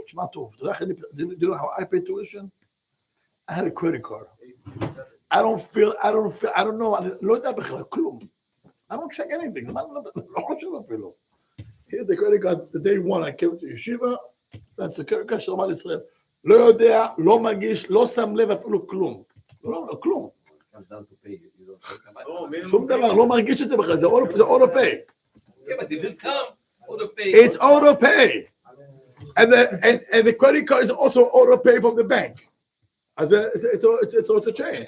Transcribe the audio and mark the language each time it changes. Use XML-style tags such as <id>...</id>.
<he>תשמע טוב,</he> <en>do you know how I pay tuition? I had a credit card. I don't know,</en> <he>אני לא יודע בכלל כלום.</he> <en>I don't check anything,</en> <he>לא חושב אפילו.</he> <en>Here's the credit card, the day one I came to yeshiva, that's the credit card</en> <he>של רמת ישראל. לא יודע, לא מרגיש, לא שם לב אפילו כלום. לא, כלום.</he> <en>Comes down to pay. You don't think about it.</en> <he>שום דבר, לא מרגיש את זה בכלל, זה</he> <en>auto pay. Yeah, but if it's come, auto pay. It's auto pay. And the credit card is also auto pay from the bank.</en> <he>אז</he> <en>it's auto chain.</en>